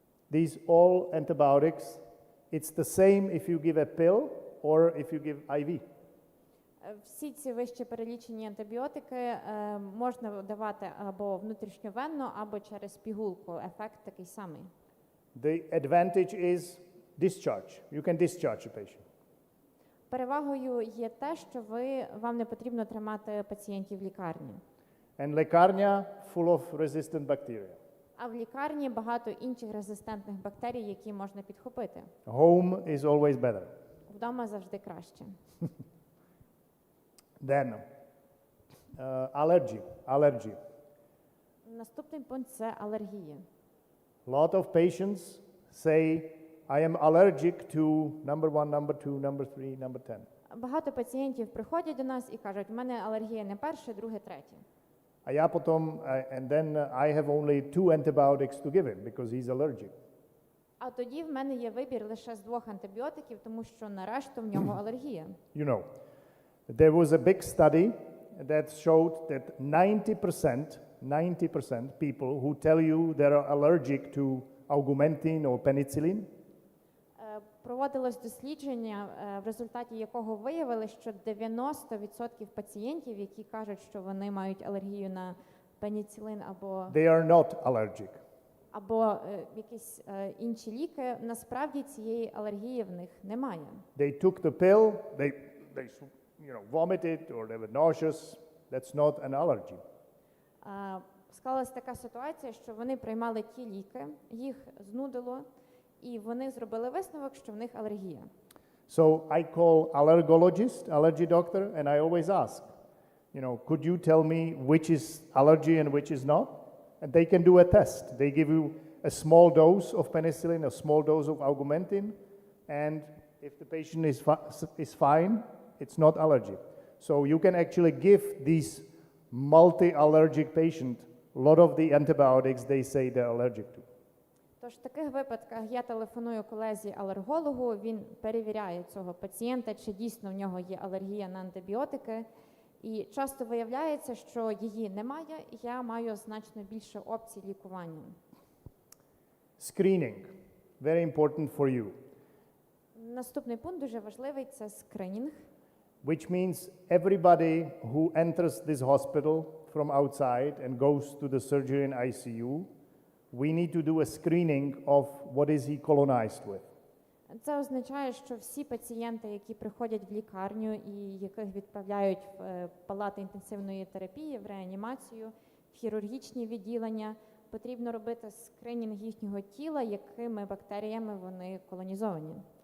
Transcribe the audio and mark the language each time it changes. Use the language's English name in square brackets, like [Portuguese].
[English] These all antibiotics, it's the same if you give a pill or if you give IV. [Ukrainian] Всі ці вище перелічені антибіотики можна давати або внутрішньовенно, або через пігулку. Ефект такий самий. [English] The advantage is discharge. You can discharge a patient. [Ukrainian] Перевагою є те, що вам не потрібно тримати пацієнтів в лікарні. [English] And lekarnia full of resistant bacteria. [Ukrainian] А в лікарні багато інших резистентних бактерій, які можна підхопити. [English] Home is always better. [Ukrainian] Вдома завжди краще. [English] Then, allergy. [Ukrainian] Наступний пункт – це алергії. [English] A lot of patients say, I am allergic to number 1, number 2, number 3, number 10. [Ukrainian] Багато пацієнтів приходять до нас і кажуть, в мене алергія не перше, друге, третє. А я потім, [English] and then I have only 2 antibiotics to give him because he's allergic. [Ukrainian] А тоді в мене є вибір лише з 2 антибіотиків, тому що на решту в нього алергія. [English] You know, there was a big study that showed that 90% people who tell you they're allergic to augmentin or penicillin, [Ukrainian] Проводилось дослідження, в результаті якого виявили, що 90% пацієнтів, які кажуть, що вони мають алергію на пеніцилин [English] they are not allergic. [Ukrainian] або якісь інші ліки, насправді цієї алергії в них немає. [English] They took the pill, they vomited or they were nauseous. That's not an allergy. [Ukrainian] Склалася така ситуація, що вони приймали ті ліки, їх знудило, і вони зробили висновок, що в них алергія. [English] So I call allergy doctor, and I always ask, could you tell me which is allergy and which is not? And they can do a test. They give you a small dose of penicillin, a small dose of augmentin, and if the patient is fine, it's not allergy. So you can actually give these multi-allergic patient a lot of the antibiotics they say they're allergic to. [Ukrainian] Тож в таких випадках я телефоную колезі-алергологу, він перевіряє цього пацієнта, чи дійсно в нього є алергія на антибіотики. І часто виявляється, що її немає, і я маю значно більше опцій лікування. [English] Screening, very important for you. [Ukrainian] Наступний пункт дуже важливий – це скринінг. [English] Which means everybody who enters this hospital from outside and goes to the surgery and ICU, we need to do a screening of what is he colonized with. [Ukrainian] Це означає, що всі пацієнти, які приходять в лікарню і яких відправляють в палати інтенсивної терапії, в реанімацію, в хірургічні відділення, потрібно робити скринінг їхнього тіла, якими бактеріями вони колонізовані.